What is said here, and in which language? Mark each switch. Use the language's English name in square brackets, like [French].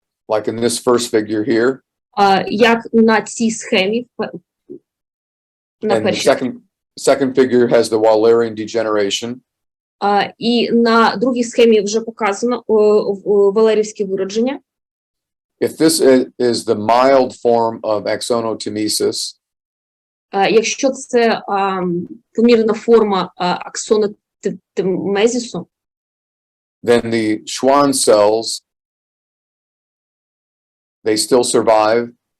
[English] like in this first figure here, [Ukrainian] як на цій схемі, на [English] and the [Ukrainian] першій, [English] second figure has the Wallerian degeneration, [Ukrainian] і на другій схемі вже показано валерівське виродження. [English] if this is the mild form of axonotemesis, [Ukrainian] Якщо це помірна форма аксонотемезісу, [English] then the Schwann cells, they still survive,